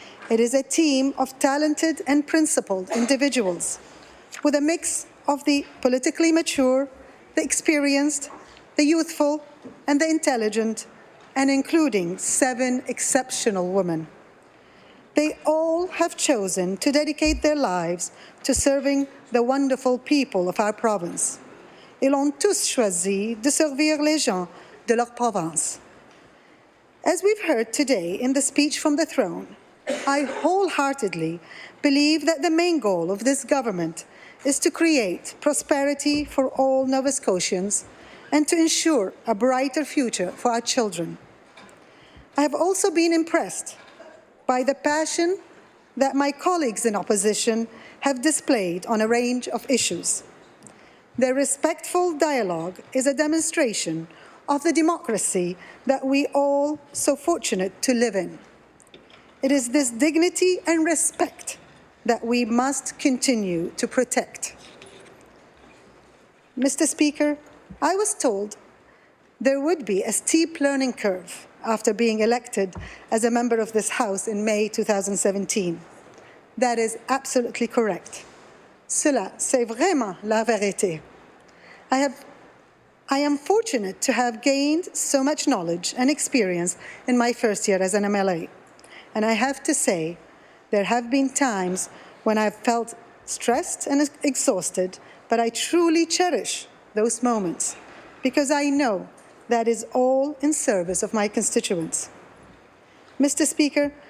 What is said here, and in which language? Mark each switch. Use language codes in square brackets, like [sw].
[en] It is a team of talented and principled individuals with a mix of the politically mature, the experienced, the youthful, and the intelligent, and including 7 exceptional women. They all have chosen to dedicate their lives to serving the wonderful people of our province. [fr] Ils ont tous choisi de servir les gens de leur province. [en] As we've heard today in the speech from the throne, I wholeheartedly believe that the main goal of this government is to create prosperity for all Nova Scotians and to ensure a brighter future for our children. I have also been impressed by the passion that my colleagues in opposition have displayed on a range of issues. Their respectful dialogue is a demonstration of the democracy that we all so fortunate to live in. It is this dignity and respect that we must continue to protect. Mr. Speaker, I was told there would be a steep learning curve after being elected as a member of this House in May 2017. That is absolutely correct. [fr] Cela, c'est vraiment la vérité. [en] I am fortunate to have gained so much knowledge and experience in my first year as an MLA. And I have to say, there have been times when I've felt stressed and exhausted, but I truly cherish those moments because I know that is all in service of my constituents. Mr. Speaker,